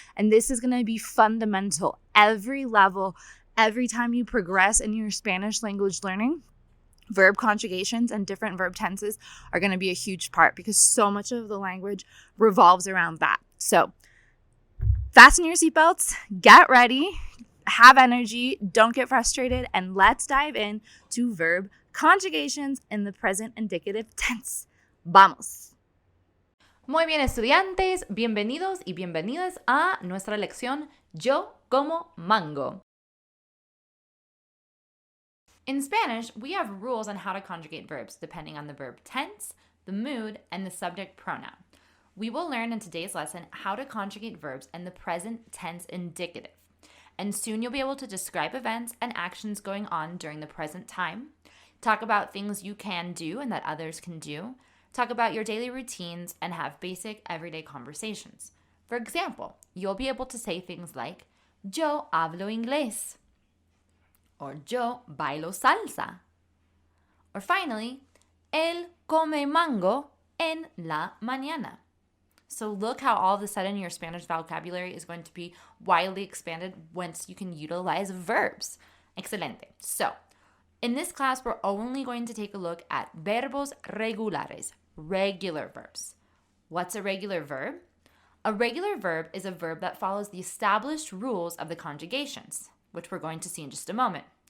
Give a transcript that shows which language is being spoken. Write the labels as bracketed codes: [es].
[en] And this is going to be fundamental. Every level, every time you progress in your Spanish language learning, verb conjugations and different verb tenses are going to be a huge part because so much of the language revolves around that. So fasten your seatbelts, get ready, have energy, don't get frustrated, and let's dive in to verb conjugations in the present indicative tense. [es] Vamos. Muy bien, estudiantes, bienvenidos y bienvenidas a nuestra lección Yo como mango. [en] In Spanish, we have rules on how to conjugate verbs depending on the verb tense, the mood, and the subject pronoun. We will learn in today's lesson how to conjugate verbs in the present tense indicative. And soon you'll be able to describe events and actions going on during the present time, talk about things you can do and that others can do, talk about your daily routines, and have basic everyday conversations. For example, you'll be able to say things like, [es] Yo hablo inglés. [en] Or [es] yo bailo salsa. [en] Or finally, [es] él come mango en la mañana. [en] So look how all of a sudden your Spanish vocabulary is going to be widely expanded once you can utilize verbs. [es] Excelente. [en] So in this class, we're only going to take a look at [es] verbos regulares, [en] regular verbs. What's a regular verb? A regular verb is a verb that follows the established rules of the conjugations, which we're going to see in just a moment.